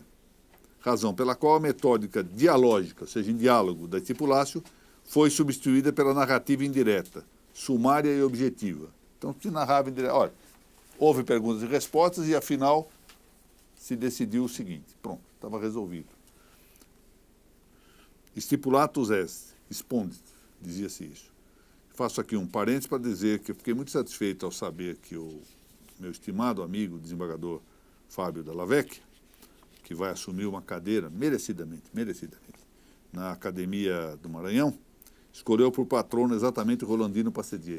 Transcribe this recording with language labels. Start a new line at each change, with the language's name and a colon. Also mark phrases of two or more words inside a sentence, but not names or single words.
Portuguese: Razão pela qual a metódica dialógica, ou seja, em diálogo da estipulatio, foi substituída pela narrativa indireta, sumária e objetiva. Então se narrava indireta. Olha, houve perguntas e respostas e, afinal, se decidiu o seguinte. Pronto, estava resolvido.
Latin: Stipulatus est, expondit,
Portuguese: dizia-se isso. Faço aqui um parênteses para dizer que eu fiquei muito satisfeito ao saber que o meu estimado amigo, desembargador Fábio Della Vecchia, que vai assumir uma cadeira merecidamente, na Academia do Maranhão, escolheu por patrono exatamente o Rolandino Passedieri.